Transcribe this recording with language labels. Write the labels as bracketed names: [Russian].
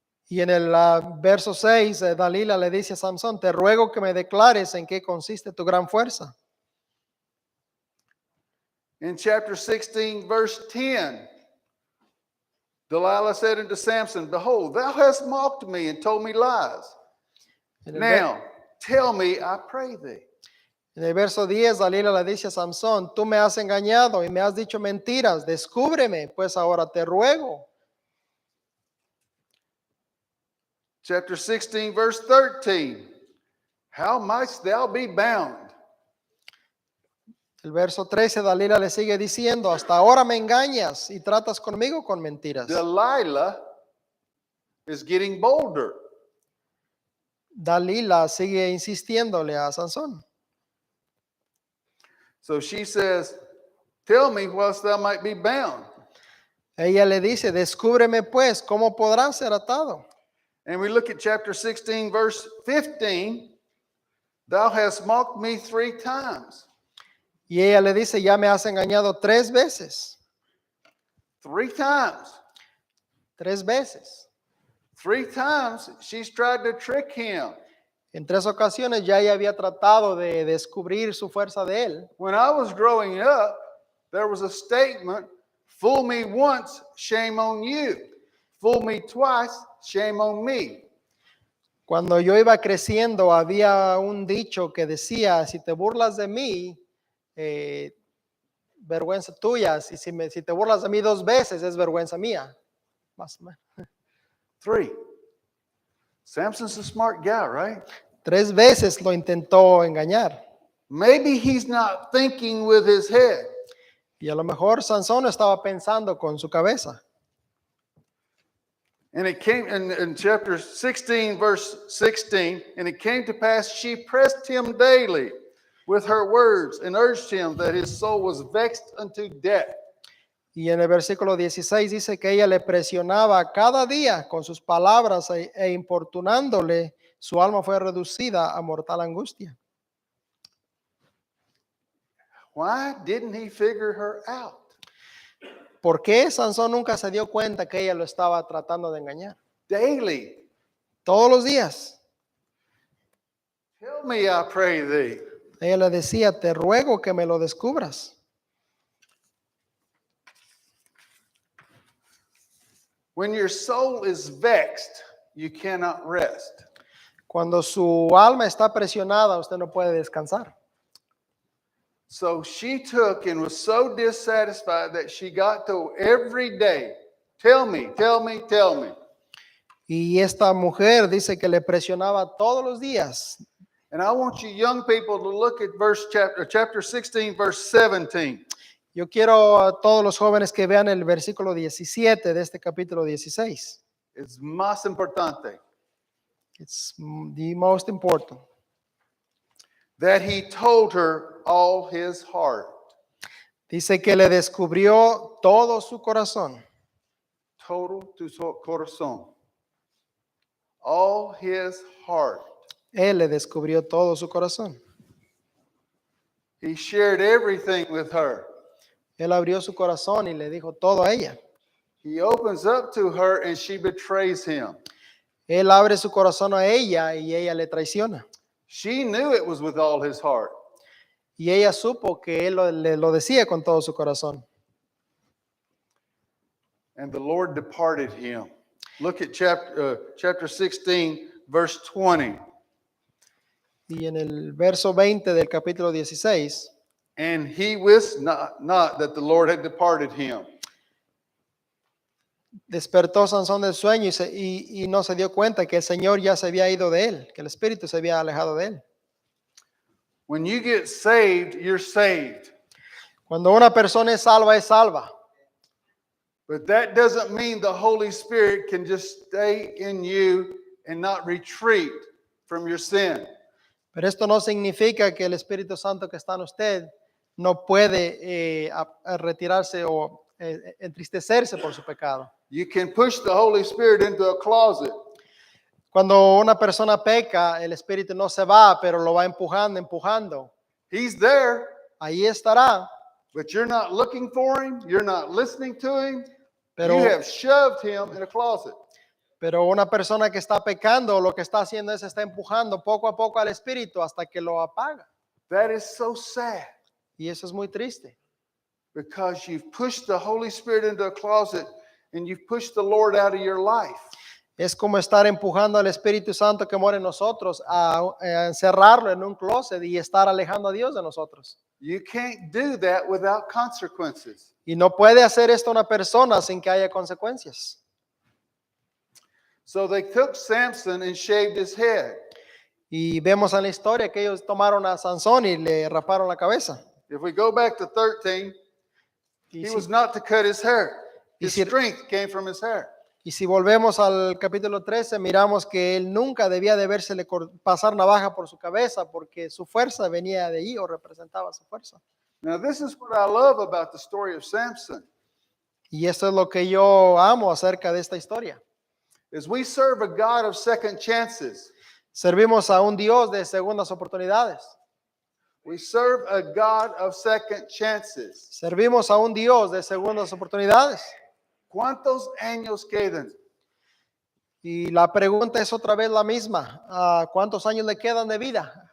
[Spanish] Y en el verso 6, Dalila le dice a Sansón, te ruego que me declares en qué consiste tu gran fuerza. [English] In chapter 16, verse 10, Delilah said unto Samson, behold, thou hast mocked me and told me lies. Now, tell me, I pray thee. [Spanish] En el verso 10, Dalila le dice a Sansón, tú me has engañado y me has dicho mentiras, descúbreme, pues ahora te ruego. [English] Chapter 16, verse 13, how mightst thou be bound? [Spanish] El verso 13, Dalila le sigue diciendo, hasta ahora me engañas y tratas conmigo con mentiras. [English] Delilah is getting bolder. [Spanish] Dalila sigue insistiéndole a Sansón. [English] So she says, tell me whilst thou might be bound. [Spanish] Ella le dice, descúbreme pues, ¿cómo podrás ser atado? [English] And we look at chapter 16, verse 15. Thou hast mocked me 3 times. [Spanish] Y ella le dice, ya me has engañado 3 veces. [English] 3 times. [Spanish] 3 veces. [English] 3 times she's tried to trick him. [Spanish] En 3 ocasiones ya ella había tratado de descubrir su fuerza de él. [English] When I was growing up, there was a statement, fool me once, shame on you. Fool me twice, shame on me. [Spanish] Cuando yo iba creciendo, había un dicho que decía, si te burlas de mí vergüenza tuya. Si te burlas de mí 2 veces, es vergüenza mía. Más o menos. 3. [English] Samson's a smart guy, right? [Spanish] 3 veces lo intentó engañar. [English] Maybe he's not thinking with his head. [Spanish] Y a lo mejor Sansón estaba pensando con su cabeza. [English] And it came in chapter 16, verse 16, and it came to pass she pressed him daily with her words and urged him that his soul was vexed unto death. [Spanish] Y en el versículo 16 dice que ella le presionaba cada día con sus palabras e importunándole, su alma fue reducida a mortal angustia. [English] Why didn't he figure her out? [Spanish] ¿Por qué Sansón nunca se dio cuenta que ella lo estaba tratando de engañar? [English] Daily. [Spanish] Todos los días. [English] Tell me, I pray thee. [Spanish] Ella le decía, te ruego que me lo descubras. [English] When your soul is vexed, you cannot rest. [Spanish] Cuando su alma está presionada, usted no puede descansar. [English] So she took and was so dissatisfied that she got to every day, tell me, tell me, tell me. [Spanish] Y esta mujer dice que le presionaba todos los días. [English] And I want you young people to look at chapter 16, verse 17. [Spanish] Yo quiero a todos los jóvenes que vean el versículo 17 de este capítulo 16. It's más importante. [English] It's the most important. That he told her all his heart. [Spanish] Dice que le descubrió todo su corazón. Todo tu corazón. [English] All his heart. [Spanish] Él le descubrió todo su corazón. [English] He shared everything with her. [Spanish] Él abrió su corazón y le dijo todo a ella. [English] He opens up to her and she betrays him. [Spanish] Él abre su corazón a ella y ella le traiciona. [English] She knew it was with all his heart. [Spanish] Y ella supo que él lo decía con todo su corazón. [English] And the Lord departed him. Look at chapter 16, verse 20. [Spanish] Y en el verso 20 del capítulo 16. [English] And he wist not that the Lord had departed him. [Spanish] Despertó Sansón del sueño y no se dio cuenta que el Señor ya se había ido de él, que el Espíritu se había alejado de él. [English] When you get saved, you're saved. [Spanish] Cuando una persona es salva, es salva. [English] But that doesn't mean the Holy Spirit can just stay in you and not retreat from your sin. [Spanish] Pero esto no significa que el Espíritu Santo que está en usted no puede retirarse o entristecerse por su pecado. [English] You can push the Holy Spirit into a closet. [Spanish] Cuando una persona peca, el Espíritu no se va, pero lo va empujando. [English] He's there, [Spanish] Ahí estará, [English] but you're not looking for him. You're not listening to him. [Spanish] pero, [English] You have shoved him in a closet. [Spanish] pero una persona que está pecando, lo que está haciendo es está empujando poco a poco al Espíritu hasta que lo apaga. [English] That is so sad [Spanish] Y eso es muy triste. [English] because you've pushed the Holy Spirit into a closet and you've pushed the Lord out of your life. [Spanish] Es como estar empujando al Espíritu Santo que mora en nosotros a encerrarlo en un closet y estar alejando a Dios de nosotros. [English] You can't do that without consequences. [Spanish] Y no puede hacer esto una persona sin que haya consecuencias. [English] So they took Samson and shaved his head. [Spanish] Y vemos en la historia que ellos tomaron a Sansón y le raparon la cabeza. [English] If we go back to 13, [Spanish] Y [English] he [Spanish] si, [English] was not to cut his hair. His [Spanish] si- [English] strength came from his hair. [Spanish] y si volvemos al capítulo 13, miramos que él nunca debía de vérsele pasar navaja por su cabeza porque su fuerza venía de ahí o representaba su fuerza. [English] Now, this is what I love about the story of Samson. [Spanish] Y esto es lo que yo amo acerca de esta historia. [English] Is we serve a God of second chances. [Spanish] Servimos a un Dios de segundas oportunidades. [English] We serve a God of second chances. [Spanish] Servimos a un Dios de segundas oportunidades. ¿Cuántos años quedan? Y la pregunta es otra vez la misma. ¿Cuántos años le quedan de vida?